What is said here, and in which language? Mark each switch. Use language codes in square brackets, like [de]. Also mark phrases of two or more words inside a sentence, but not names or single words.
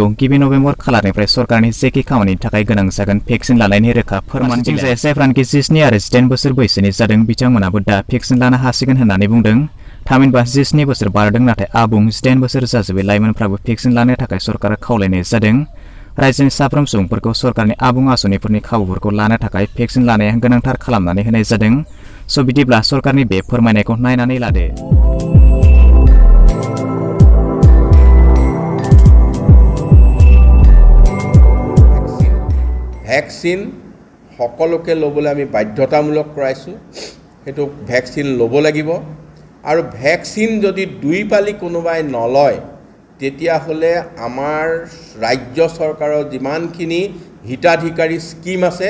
[brx] गिबि नबेम्बर खालारनिफ्राय सरकारनि जेखि खामानिनि थाखाय गोनां जागोन भेक्सिन लानायनि रोखा फोरमान बिलाइ जायफ्रानोखि 17 आरो 18 बोसोर बैसोनि जादों बिथांमोनाबो दा भेक्सिन लानो हासिगोन होननानै बुंदों थामहिनबा 17 बोसोर बारदों नाथाय आबुं 18 बोसोर जाजोबै लाइमोनफ्राबो भेक्सिन लानो थाखाय सरकारा खावलायनाय जादों रायजोनि साफ्रोम सुबुंफोरखौ सरकारनि आबुं आसनिफोरनि खाबुफोरखौ लानो थाखाय भेक्सिन लानाया गोनांथार खालामनानै होनाय जादों स' बिदिब्ला सरकारनि बे फोरमायनायखौ नायनानै लादो [as] ভেকচিন সকলোকে ল'বলৈ আমি বাধ্যতামূলক কৰাইছোঁ সেইটো ভেকচিন ল'ব লাগিব আৰু ভেকচিন যদি দুই পালি কোনোবাই নলয় তেতিয়াহ'লে আমাৰ ৰাজ্য চৰকাৰৰ যিমানখিনি হিতাধিকাৰী স্কিম আছে